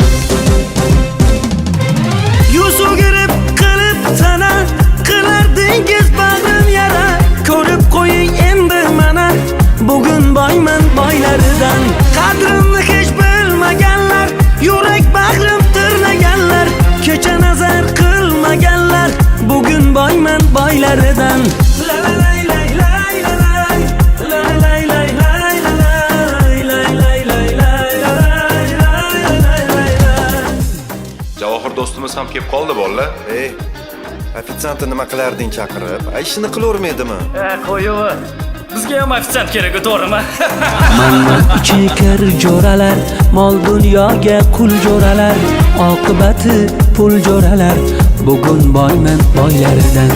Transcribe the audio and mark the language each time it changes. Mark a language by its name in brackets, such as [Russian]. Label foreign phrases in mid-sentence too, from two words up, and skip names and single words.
[Uzbek] Yuz o'girib qilib sana, qilar dengiz bag'rim yara. Ko'rib qo'ying endi mana, bugun boyman boylaridan. Qadrimni hech bilmaganlar, yurak bag'rim tirnaganlar. Kecha nazar qilmaganlar, bugun boyman boylaridan. La la la la la la la la la la. Javohir do'stimiz ham kelib qoldi bolalar. Ey, ofitsiantni nima qilarding chaqirib? Ishini qilavermaydimi? Qo'yaver. Bizga ham ofitsant kerak, to'g'rimi? Manman ichi kir jo'ralar, mol dunyoga qul jo'ralar, oqibati pul jo'ralar, bugun boyman boylaridan.